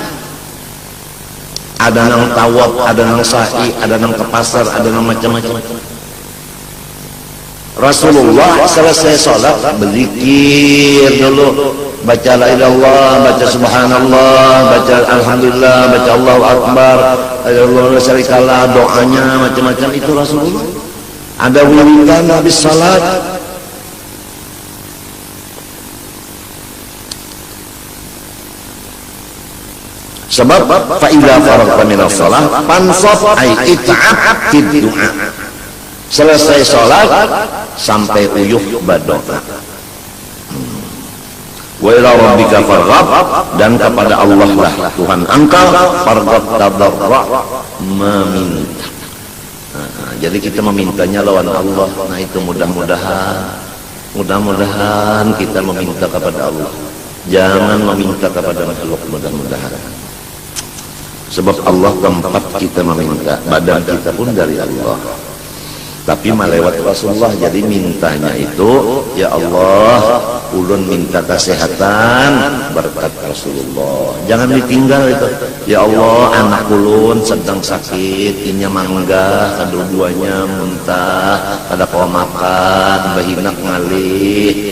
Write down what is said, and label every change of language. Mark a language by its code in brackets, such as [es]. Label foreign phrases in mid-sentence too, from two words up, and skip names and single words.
[bjn] Ada nang tawaf, ada nang sa'i, ada nang ke pasar, ada nang macam-macam. [id] Rasulullah selesai sholat berzikir dulu, baca [ar] la ilaha illallah, [id] baca subhanallah, baca alhamdulillah, baca [ar] Allahu akbar, Allahu la syarikalah, [id] doanya macam-macam itu Rasulullah. Ada wiridan habis salat. [ar] Sebab fa idza faragta minas shalah fansab ay it'ab fid du'a. [id] Selesai sholat sampai uyuh berdoa. [ar] Wa ila rabbika farghab, [id] dan kepada Allah lah Tuhan engkau [ar] farghab tadarra, [id] meminta. Jadi kita memintanya lawan Allah. Nah itu mudah-mudahan kita meminta kepada Allah, jangan meminta kepada makhluk. Mudah-mudahan, sebab Allah tempat kita meminta, badan kita pun dari Allah, tapi melewat Rasulullah. Jadi mintanya itu, ya Allah, ulun minta kesehatan berkat Rasulullah, jangan ditinggal itu. [bjn] Ya Allah, anak ulun sedang sakit, inya mangga, kedua-duanya muntah, kada kau makan, bahinak ngalih.